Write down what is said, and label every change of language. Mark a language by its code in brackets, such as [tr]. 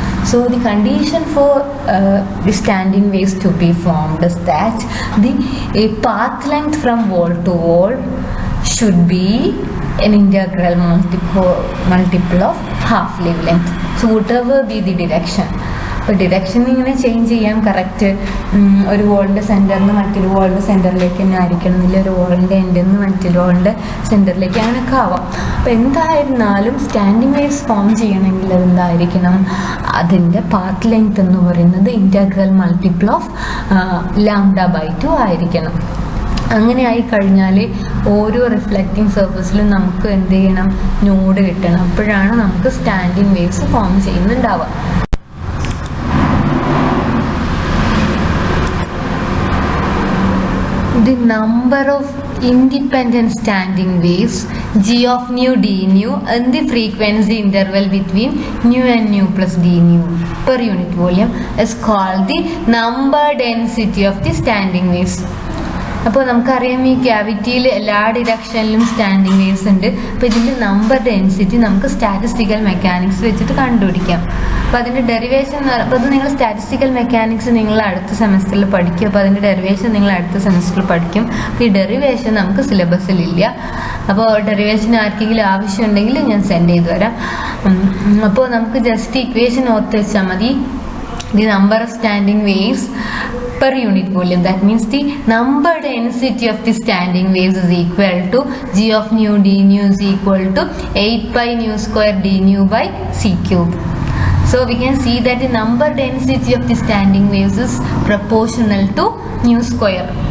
[en] So the condition for the standing waves to be formed is that the path length from wall to wall should be an integral multiple of half wavelength. So whatever be the direction. [ml] അപ്പോൾ direction ഇങ്ങനെ change ചെയ്യാം. Correct ഒരു വോളിൻ്റെ സെൻറ്ററിൽ നിന്ന് മറ്റൊരു വോളിൻ്റെ സെൻറ്ററിലേക്ക് തന്നെ ആയിരിക്കണമെന്നില്ല, ഒരു വോളിൻ്റെ എൻഡിൽ നിന്ന് മറ്റൊരു വോളിൻ്റെ സെൻറ്ററിലേക്ക് അങ്ങനെയൊക്കെ ആവാം. അപ്പോൾ എന്തായിരുന്നാലും സ്റ്റാൻഡിങ് വേവ്സ് ഫോം ചെയ്യണമെങ്കിൽ അതെന്തായിരിക്കണം, അതിൻ്റെ പാത്ത് ലെങ്ത് എന്ന് പറയുന്നത് ഇൻറ്റഗ്രൽ മൾട്ടിപ്പിൾ ഓഫ് λ/2 ആയിരിക്കണം. അങ്ങനെ ആയിക്കഴിഞ്ഞാൽ ഓരോ റിഫ്ലക്റ്റിംഗ് സർഫസിലും നമുക്ക് എന്ത് ചെയ്യണം, നോഡ് കിട്ടണം. അപ്പോഴാണ് നമുക്ക് standing waves form ചെയ്യുന്നുണ്ടാവുക. [en] The number of independent standing waves g of nu d nu and the frequency interval between nu and nu plus d nu per unit volume is called the number density of the standing waves. [ml] അപ്പോൾ നമുക്കറിയാം ഈ ക്യാവിറ്റിയിൽ എല്ലാ ഡിറക്ഷനിലും standing waves ഉണ്ട്. അപ്പോൾ ഇതിൻ്റെ number density നമുക്ക് statistical mechanics വെച്ചിട്ട് കണ്ടുപിടിക്കാം. അപ്പോൾ അതിൻ്റെ ഡെറിവേഷൻ, അപ്പോൾ അത് നിങ്ങൾ സ്റ്റാറ്റിസ്റ്റിക്കൽ മെക്കാനിക്സ് നിങ്ങൾ അടുത്ത സെമസ്റ്ററിൽ പഠിക്കും. അപ്പോൾ അതിൻ്റെ ഡെറിവേഷൻ നിങ്ങൾ അടുത്ത സെമസ്റ്ററിൽ പഠിക്കും. അപ്പോൾ ഈ ഡെറിവേഷൻ നമുക്ക് സിലബസിലില്ല. അപ്പോൾ ഡെറിവേഷൻ ആർക്കെങ്കിലും ആവശ്യമുണ്ടെങ്കിൽ ഞാൻ സെൻഡ് ചെയ്ത് തരാം. അപ്പോൾ നമുക്ക് ജസ്റ്റ് ഇക്വേഷൻ ഓർത്ത് വെച്ചാൽ മതി. [en] The number of standing waves per unit volume, that means the number density of the standing waves is equal to g of nu d nu is equal to 8 pi nu square d nu by c cube. So we can see that the number density of the standing waves is proportional to nu square.